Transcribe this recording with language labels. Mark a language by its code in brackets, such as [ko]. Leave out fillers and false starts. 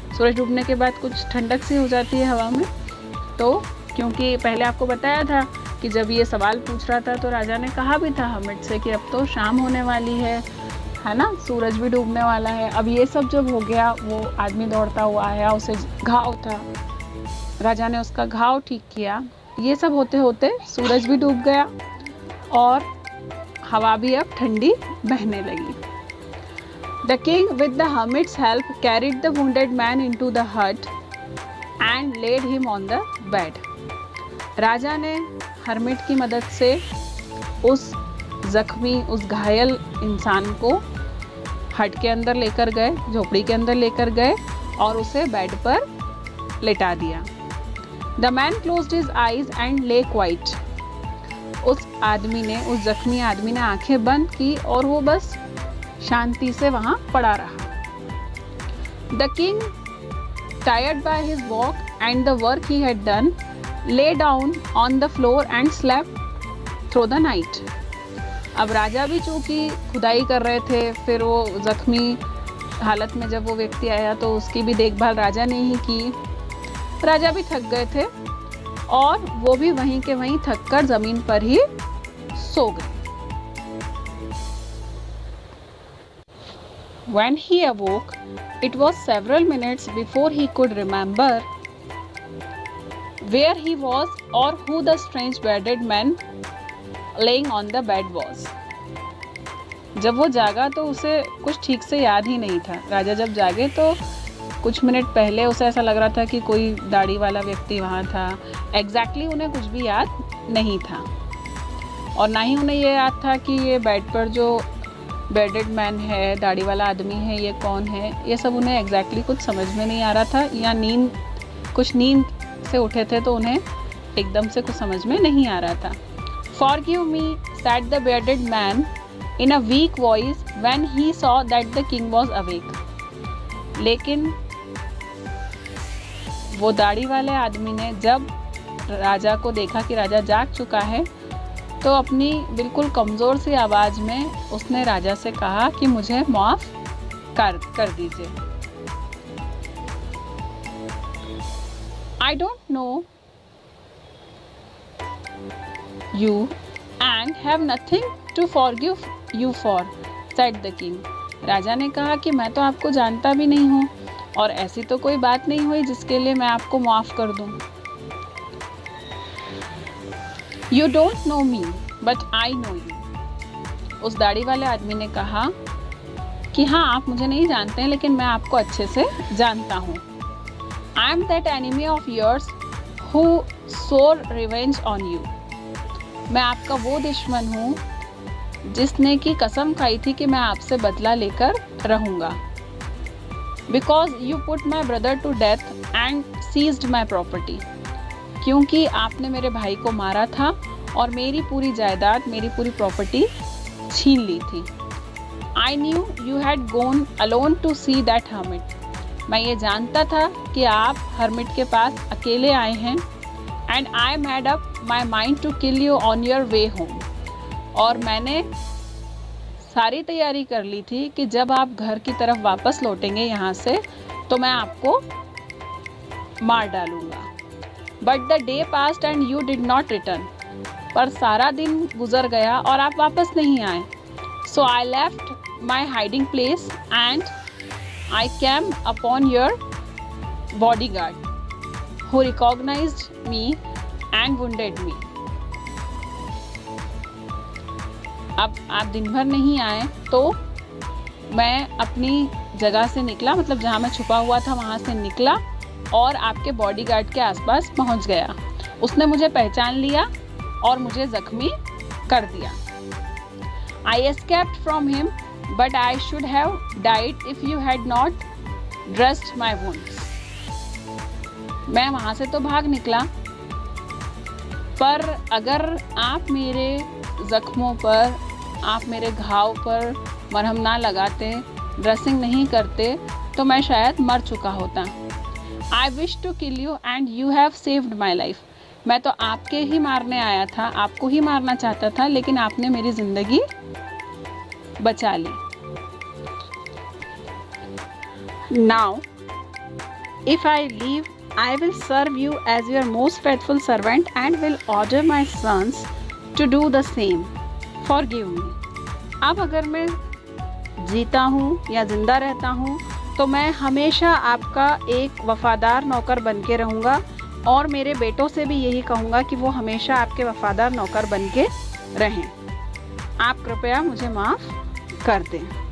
[hi] सूरज डूबने के बाद कुछ ठंडक सी हो जाती है हवा में। तो क्योंकि पहले आपको बताया था कि जब ये सवाल पूछ रहा था तो राजा ने कहा भी था हमिट से कि अब तो शाम होने वाली है ना, सूरज भी डूबने वाला है। अब ये सब जब हो गया, वो आदमी दौड़ता हुआ आया, उसे घाव था, राजा ने उसका घाव ठीक किया। ये सब होते होते सूरज भी डूब गया और हवा भी अब ठंडी बहने लगी। [en] The king with the hermit's help carried the wounded man into the hut and laid him on the bed. [hi] राजा ने हर्मिट की मदद से उस जख्मी, उस घायल इंसान को हट के अंदर लेकर गए, झोपड़ी के अंदर लेकर गए और उसे बेड पर लेटा दिया। [en] The man closed his eyes and lay quiet. [hi] उस आदमी ने, उस जख्मी आदमी ने आंखें बंद की और वो बस शांति से वहां पड़ा रहा। [en] The king, tired by his walk and the work he had done, lay down on the floor and slept through the night. [hi] अब राजा भी चूंकि खुदाई कर रहे थे, फिर वो जख्मी हालत में जब वो व्यक्ति आया तो उसकी भी देखभाल राजा ने ही की। राजा भी थक गए थे और वो भी वहीं के वहीं थककर जमीन पर ही सो गए। [en] When he awoke, it was several minutes before he could remember where he was or who the strange bearded man laying on the bed was. [hi] जब वो जागा तो उसे कुछ ठीक से याद ही नहीं था। राजा जब जागे तो कुछ मिनट पहले उसे ऐसा लग रहा था कि कोई दाढ़ी वाला व्यक्ति वहाँ था। एग्जैक्टली उन्हें कुछ भी याद नहीं था और ना ही उन्हें ये याद था कि ये बेड पर जो [en] bedded man [hi] है, दाढ़ी वाला आदमी है, ये कौन है। ये सब उन्हें एग्जैक्टली कुछ समझ में नहीं आ रहा था, या कुछ नींद से उठे थे तो उन्हें एकदम से कुछ समझ में नहीं आ रहा था। [en] Forgive me, said the bearded man in a weak voice when he saw that the king was awake. [hi] लेकिन वो दाढ़ी वाले आदमी ने जब राजा को देखा कि राजा जाग चुका है तो अपनी बिल्कुल कमज़ोर सी आवाज़ में उसने राजा से कहा कि मुझे माफ़ कर दीजिए। [en] I don't know you and have nothing to forgive you for, said the king. [hi] राजा ने कहा कि मैं तो आपको जानता भी नहीं हूँ और ऐसी तो कोई बात नहीं हुई जिसके लिए मैं आपको माफ़ कर दूँ। [en] You don't know me, but I know you. [hi] उस दाढ़ी वाले आदमी ने कहा कि हाँ, आप मुझे नहीं जानते हैं लेकिन मैं आपको अच्छे से जानता हूँ। [en] I am that enemy of yours who swore revenge on you. [hi] मैं आपका वो दुश्मन हूँ जिसने की कसम खाई थी कि मैं आपसे बदला लेकर रहूँगा. [en] Because you put my brother to death and seized my property. [hi] क्योंकि आपने मेरे भाई को मारा था और मेरी पूरी जायदाद, मेरी पूरी प्रॉपर्टी छीन ली थी. [en] I knew you had gone alone to see that hermit. [hi] मैं ये जानता था कि आप हर्मिट के पास अकेले आए हैं. [en] And I made up my mind to kill you on your way home. [hi] और मैंने सारी तैयारी कर ली थी कि जब आप घर की तरफ वापस लौटेंगे यहाँ से तो मैं आपको मार डालूँगा. [en] But the day passed and you did not return. [hi] पर सारा दिन गुजर गया और आप वापस नहीं आए. [en] So I left my hiding place and I came upon your bodyguard, who recognized me and wounded me. [hi] अब आप दिन भर नहीं आए तो मैं अपनी जगह से निकला, मतलब जहाँ मैं छुपा हुआ था वहाँ से निकला और आपके बॉडीगार्ड के आसपास पहुँच गया. उसने मुझे पहचान लिया और मुझे जख्मी कर दिया. [en] I escaped from him, but I should have died if you had not dressed my wounds. [hi] मैं वहाँ से तो भाग निकला, पर अगर आप मेरे जख्मों पर, आप मेरे घाव पर मरहम ना लगाते, ड्रेसिंग नहीं करते, तो मैं शायद मर चुका होता. [en] I wish to kill you and you have saved my life. [hi] मैं तो आपके ही मारने आया था, आपको ही मारना चाहता था, लेकिन आपने मेरी ज़िंदगी बचा ली. [en] Now, if I leave, I will serve you as your most faithful servant and will order my sons to do the same. Forgive me. [hi] अब अगर मैं जीता हूँ या ज़िंदा रहता हूँ तो मैं हमेशा आपका एक वफ़ादार नौकर बन के रहूँगा और मेरे बेटों से भी यही कहूँगा कि वो हमेशा आपके वफ़ादार नौकर बन के रहें. आप कृपया मुझे माफ़ कर दें.